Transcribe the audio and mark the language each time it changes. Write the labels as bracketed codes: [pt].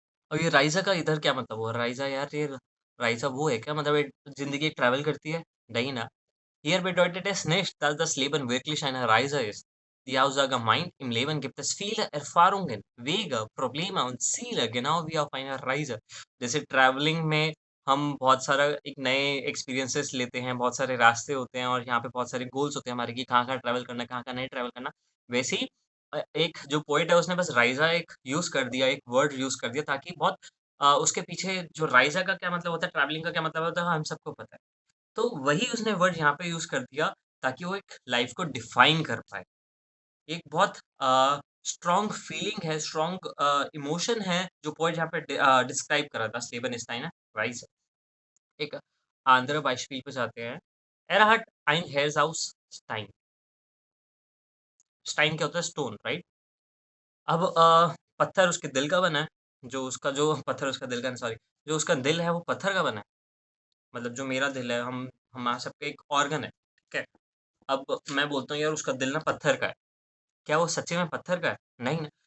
[hi] और ये राइज़ा का इधर क्या मतलब हुआ? राइज़ा यार ये राइज़ा वो है क्या? मतलब एक ज़िंदगी ट्रैवल करती है? नहीं ना। [de] Hier bedeutet es nicht, dass das Leben wirklich eine Reise ist. Die Aussage meint, im Leben gibt es viele Erfahrungen, Wege, Probleme und Ziele, genau wie auf einer Reise। [hi] जैसे ट्रैवलिंग में हम बहुत सारा एक नए एक्सपीरियंसेस लेते हैं, बहुत सारे रास्ते होते हैं और यहाँ पे बहुत सारे गोल्स होते हैं हमारे कि कहाँ-कहाँ ट्रैवल करना है, कहाँ-कहाँ नहीं ट्रैवल करना। वैसे ही एक जो पोएट है उसने बस राइज़ा एक यूज़ कर दिया, एक वर्ड यूज़ कर दिया ताकि बहुत उसके पीछे जो राइज़ा का क्या मतलब होता है, ट्रैवलिंग का क्या मतलब होता है, हम सबको पता है। तो वही उसने वर्ड यहाँ पे यूज़ कर दिया ताकि वो एक लाइफ़ को डिफ़ाइन कर पाए। एक बहुत स्ट्रॉन्ग फीलिंग है, स्ट्रॉन्ग इमोशन है जो पोएट यहाँ पे डिस्क्राइब कर रहा था स्टीवन स्टाइन राइस। एक andere Beispiel पे जाते हैं। [de] Er hat ein Haus aus Stein। [hi] Stine क्या होता है? Stone, right? अब पत्थर उसके दिल का बना है, जो पत्थर उसका दिल का सॉरी, जो उसका दिल है वो पत्थर का बना है। मतलब जो मेरा दिल है, हम हमारा सबका एक ऑर्गन है, ठीक है? अब मैं बोलता हूँ यार उसका दिल ना पत्थर का है। क्या वो सच्चे में पत्थर का है? नहीं ना।